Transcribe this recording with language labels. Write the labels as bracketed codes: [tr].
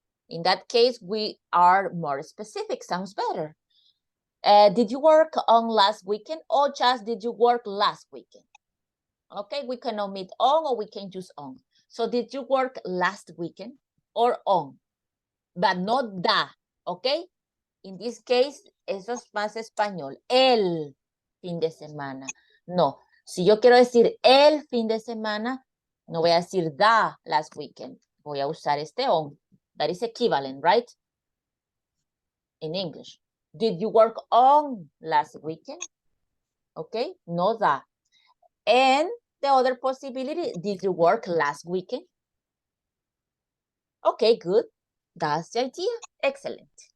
[en] In that case, we are more specific. Sounds better. Did you work on last weekend or just did you work last weekend? Okay, we can omit on or we can use on. So did you work last weekend or on? But not da, okay? In this case, [es] eso es más español. El fin de semana. No, si yo quiero decir el fin de semana, no voy a decir [en] the last weekend. [es] Voy a usar este on. [en] That is equivalent, right? In English. Did you work on last weekend? Okay, no the. And the other possibility, did you work last weekend? Okay, good. That's the idea. Excellent.